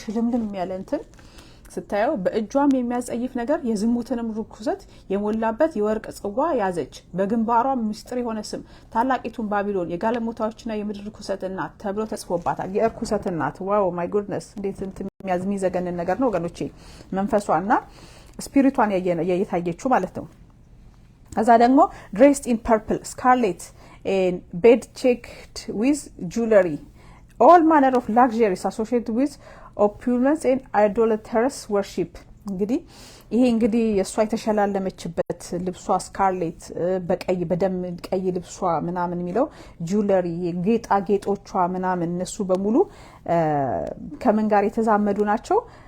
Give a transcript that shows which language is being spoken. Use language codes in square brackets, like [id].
[am] ሽልምልም ያለ እንትን ስታየው በእጇም የሚያጸይፍ ነገር የዝሙትንም ርኩሰት የሞላበት የወርቅ ጽዋ ያዘች። በግንባሯ ምስጢር የሆነ ስም ታላቂቱን ባቢሎን የጋለሞታዎችና የምድር ርኩሰት እናት ተብሎ ተጽፎባታል። የርኩሰት እናት ዋው ማይ ጉድነስ! እንዴት እንትን የሚያዝሚዘገንን ነገር ነው ወገኖቼ። መንፈሷና ስፒሪቷን ያየታየችው ማለት ነው። ከዛ ደግሞ [en] dressed in purple, scarlet and bed checked with jewelry, all manner of luxuries associated with opulence and idolatrous worship. [am] እንግዲህ ይሄ እንግዲህ የሷ የተሸላለመችበት ልብሷ ስካርሌት በቀይ በደም ቀይ ልብሷ ምናምን የሚለው ጁለሪ ጌጣጌጦቿ ምናምን እነሱ በሙሉ ከምን ጋር የተዛመዱ ናቸው?